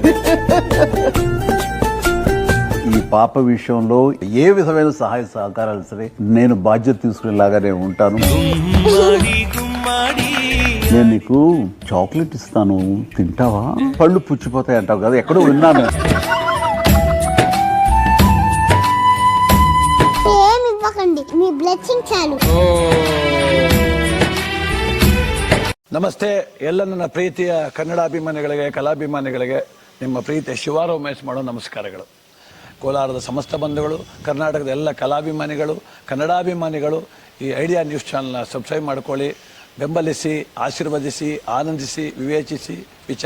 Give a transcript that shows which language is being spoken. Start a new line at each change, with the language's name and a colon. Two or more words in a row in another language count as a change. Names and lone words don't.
Telugu: ఈ పాప విషయంలో ఏ విధమైన సహాయ సహకారాలు సరే నేను బాధ్యత తీసుకునేలాగానే ఉంటాను. నేను నీకు చాక్లెట్ ఇస్తాను, తింటావా? పళ్ళు పుచ్చిపోతాయి అంటావు కదా, ఎక్కడో విన్నాను. ఏమి ఇవ్వకండి, మీ బ్లెస్సింగ్ చాలు.
Kannada: ನಮಸ್ತೆ ಎಲ್ಲ ನನ್ನ ಪ್ರೀತಿಯ ಕನ್ನಡಾಭಿಮಾನಿಗಳಿಗೆ ಕಲಾಭಿಮಾನಿಗಳಿಗೆ ನಿಮ್ಮ ಪ್ರೀತಿಯ ಶಿವಾರ ಉಮೇಶ್ ಮಾಡೋ ನಮಸ್ಕಾರಗಳು. ಕೋಲಾರದ ಸಮಸ್ತ ಬಂಧುಗಳು, ಕರ್ನಾಟಕದ ಎಲ್ಲ ಕಲಾಭಿಮಾನಿಗಳು, ಕನ್ನಡಾಭಿಮಾನಿಗಳು ಈ ಐಡಿಯಾ ನ್ಯೂಸ್ ಚಾನಲ್ನ ಸಬ್ಸ್ಕ್ರೈಬ್ ಮಾಡ್ಕೊಳ್ಳಿ, ಬೆಂಬಲಿಸಿ, ಆಶೀರ್ವದಿಸಿ, ಆನಂದಿಸಿ, ವಿವೇಚಿಸಿ, ವಿಚಾರಿಸಿ.